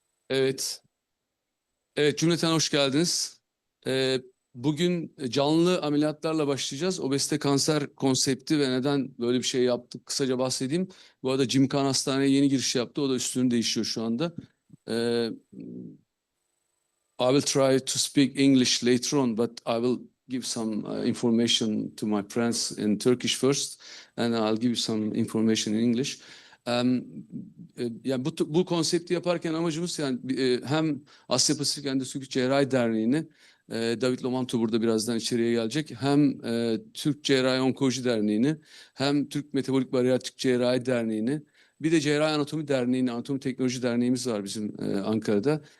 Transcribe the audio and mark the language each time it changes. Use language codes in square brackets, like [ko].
[tr] Evet, evet cümleten hoş geldiniz. Ee, Bugün canlı ameliyatlarla başlayacağız. Obezite kanser konsepti ve neden böyle bir şey yaptık kısaca bahsedeyim. Bu arada Jimkan Hastane'ye yeni giriş yaptı. O da üstünü değişiyor şu anda. [en] Ee, I will try to speak English later on, but I will give some information to my friends in Turkish first, and I'll give you some information in English. [tr] Um, Yani bu konsepti yaparken amacımız yani hem Asya Pasifik Endoskopik Cerrahi Derneği'ni David Lomanto burada birazdan içeriye gelecek. Hem Türk Cerrahi Onkoloji Derneği'ni hem Türk Metabolik Bariyatrik Cerrahi Derneği'ni bir de Cerrahi Anatomi Derneği'ni, Anatomi Teknoloji Derneğimiz var bizim Ankara'da.